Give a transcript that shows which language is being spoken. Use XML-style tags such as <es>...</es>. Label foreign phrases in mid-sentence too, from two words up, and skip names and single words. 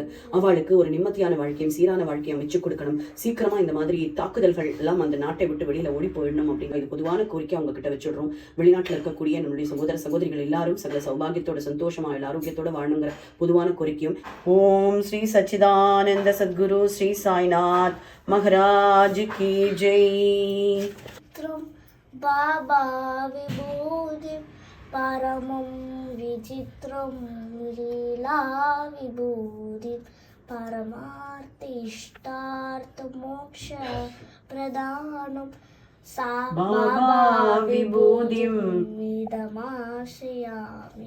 <ta>அவளுக்கு ஒரு நிம்மதியான வாழ்க்கையும் சீரான வாழ்க்கையும் அமைச்சு கொடுக்கணும். சீக்கிரமா இந்த மாதிரி தாக்குதல்கள் எல்லாம் அந்த நாட்டை விட்டு வெளியில ஓடி போயிடணும் அப்படிங்கிற இது பொதுவான கோரிக்கை அவங்க கிட்ட வச்சுடுறோம். வெளிநாட்டில் இருக்கக்கூடிய நம்மளுடைய சகோதர சகோதரிகள் எல்லாரும் சகல சௌபாகியத்தோட சந்தோஷமா ஆரோக்கியத்தோட வாழணுங்கிற பொதுவான கோரிக்கையும்.</ta> <hi>ஓம் ஸ்ரீ சச்சிதானந்த सद्गुरु श्री साईनाथ महाराज की जय.</hi> <sa>बाबा विभूति परमं विचित्रं लीला विभूति परमार्थिष्टार्थ मोक्ष प्रदानं सा बाबा विभूतिं मिदमाश्रयामि.</sa>